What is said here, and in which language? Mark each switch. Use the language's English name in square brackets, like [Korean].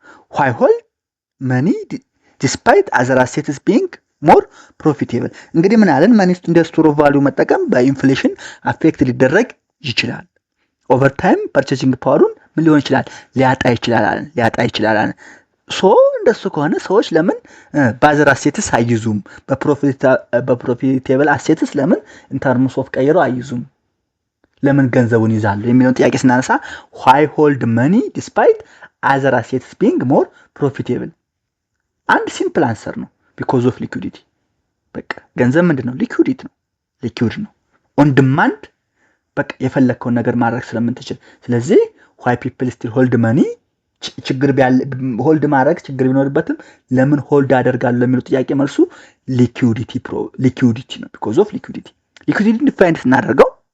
[English] why hold money despite other assets being more profitable [Amharic] እንግዲህ ምን አለን? መኒ እንደ ስቶር ኦፍ ቫልዩ መጠቀም በኢንፍሌሽን አፌክት ሊደረግ ይችላል። ኦቨር ታይም ፐርቼዚንግ ፓወሩን ምን ሊሆን ይችላል? ሊያጣ ይችላል። እንደሱ ከሆነ ሰዎች ለምን ባዘር አሴትስ አይዙም? በፕሮፊቴብል አሴትስ ለምን ኢንተርምስ ኦፍ ቀይረው አይዙም? ለምን ገንዘቡን ይዛሉ የሚለውን ጥያቄ ስናነሳ [English] why hold money despite other assets being more profitable [Amharic] አንድ ሲምፕል አንሰር ነው። [English] because of liquidity። [Amharic] በቃ ገንዘብ ምንድነው? ሊኩዊድ ነው። ኦን ዲማንድ በቃ የፈለከውን ነገር ማድረግ ስለምትችል። ስለዚህ [English] why people still hold money [Amharic] ችግር ሆልድ ማድረግ ችግር ቢኖርበትም ለምን ሆልድ አደርጋለሁ ለሚለው ጥያቄ መልሱ ሊኩዊዲቲ ነው። [English] because of liquidity [Amharic] ዲፋይን ስናደርገው